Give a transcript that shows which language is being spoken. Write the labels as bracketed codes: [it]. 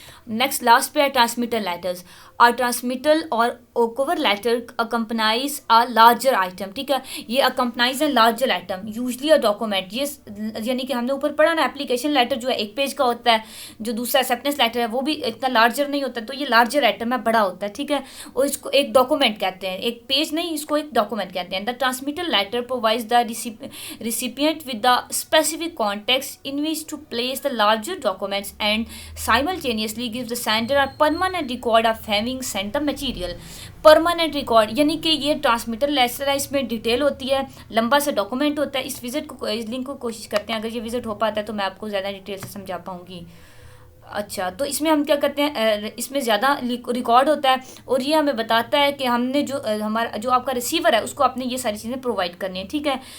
[ur] Next last پہ ہے [en] Transmitter letters. Are transmittal or cover letter accompanies a larger item, [ur] ٹھیک ہے، یہ اکمپنائز ہے larger item, [en] Usually a document. [ur] یہ یعنی کہ ہم نے اوپر پڑھا نا اپلیکیشن لیٹر جو ہے ایک پیج کا ہوتا ہے، جو دوسرا ایکسیپٹنس لیٹر ہے وہ بھی اتنا لارجر نہیں ہوتا، تو یہ لارجر آئٹم ہے، بڑا ہوتا ہے، ٹھیک ہے، اور اس کو ایک ڈاکومنٹ کہتے ہیں، ایک پیج نہیں، اس کو ایک ڈاکومنٹ کہتے ہیں. [en] The transmitter letter provides the recipient with the specific context in which to place the larger documents and simultaneously gives the sender a permanent record of having sent the material. [ur] Permanent record یعنی کہ یہ transmitter letter ہے، اس میں detail ہوتی ہے، لمبا سا document ہوتا ہے. اس لنک کو کوشش کرتے ہیں، اگر یہ وزٹ ہو پاتا ہے تو میں آپ کو زیادہ ڈیٹیل سے سمجھا پاؤں گی. اچھا، تو اس میں ہم کیا کرتے ہیں، اس میں زیادہ ریکارڈ ہوتا ہے اور یہ ہمیں بتاتا ہے کہ ہم نے جو آپ کا ریسیور ہے اس کو آپ نے یہ ساری چیزیں پرووائڈ کرنی ہیں، ٹھیک ہے.